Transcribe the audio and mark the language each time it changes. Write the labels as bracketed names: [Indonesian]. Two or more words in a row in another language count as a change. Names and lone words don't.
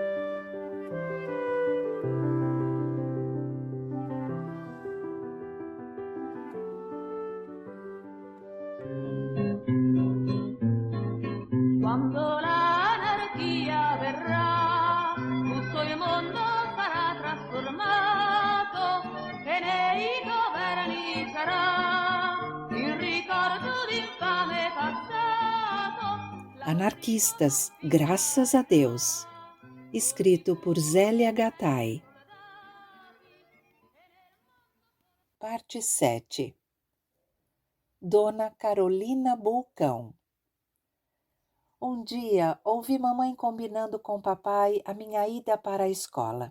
[Italian] Quando l'anarchia verrà, tutto il mondo sarà trasformato e nei governi sarà il ricordo d'infame passato. [Portuguese] Anarquistas, graças a Deus. Escrito por Zélia Gattai. Parte 7. Dona Carolina Bulcão. Um dia ouvi mamãe combinando com papai a minha ida para a escola.